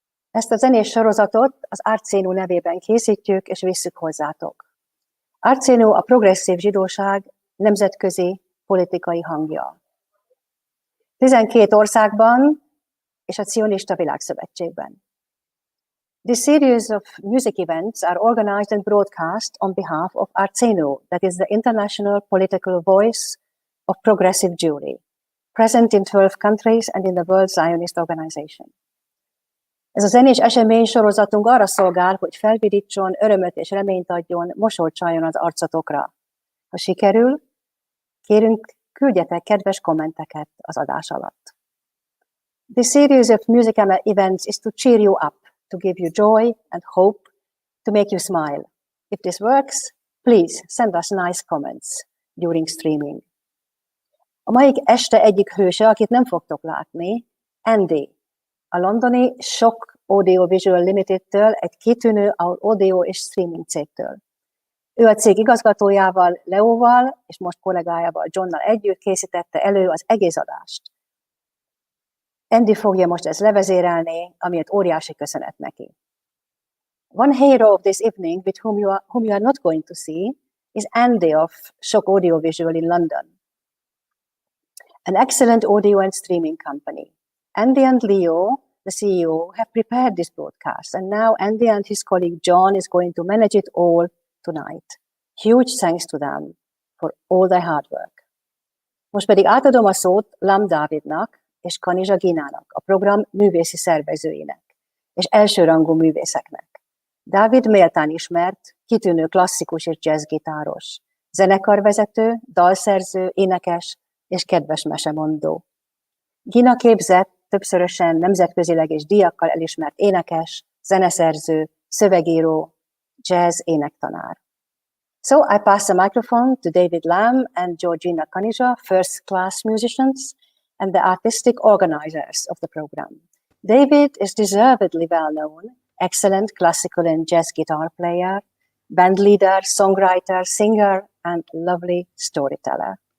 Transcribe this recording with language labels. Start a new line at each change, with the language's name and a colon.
Hungarian: Ezt a zenés sorozatot az Arcénú nevében készítjük és visszük hozzátok. Arcénú a progresszív zsidóság nemzetközi politikai hangja. 12 országban és a Cionista Világszövetségben.
English: This series of music events are organized and broadcast on behalf of Arcénú, that is the international political voice of progressive Jewry, present in 12 countries and in the World Zionist Organization.
Hungarian: Ez a zenés esemény sorozatunk arra szolgál, hogy felvidítson, örömöt és reményt adjon, mosolyt csaljon az arcotokra. Ha sikerül, kérünk, küldjetek kedves kommenteket az adás alatt.
English: This series of music events is to cheer you up, to give you joy and hope, to make you smile. If this works, please send us nice comments during streaming.
Hungarian: A mai este egyik hőse, akit nem fogtok látni, Andy, a londoni Shock Audio Visual Limited-től, egy kitűnő audio és streaming cégtől. Ő a cég igazgatójával, Leóval, és most kollégájával, Johnnal együtt készítette elő az egész adást. Andy fogja most ezt levezérelni, amiért óriási köszönet neki.
English: One hero of this evening, with whom you are not going to see, is Andy of Shock Audio Visual in London. An excellent audio and streaming company. Andy and Leo, the CEO, have prepared this broadcast, and now Andy and his colleague John is going to manage it all tonight. Huge thanks to them for all their hard work.
Hungarian: Most pedig átadom a szót Lam Dávidnak és Kanizsa Ginának, a program művészi szervezőinek, és elsőrangú művészeknek. Dávid méltán ismert, kitűnő klasszikus és jazzgitáros, zenekarvezető, dalszerző, énekes és kedves mesemondó. Gina képzett, többszörösen nemzetközileg és díjakkal elismert énekes, zeneszerző, szövegíró, jazz énektanár.
English: So I pass the microphone to David Lam and Georgina Kanizsa, first class musicians and the artistic organizers of the program. David is deservedly well known, excellent classical and jazz guitar player, band leader, songwriter, singer and lovely storyteller.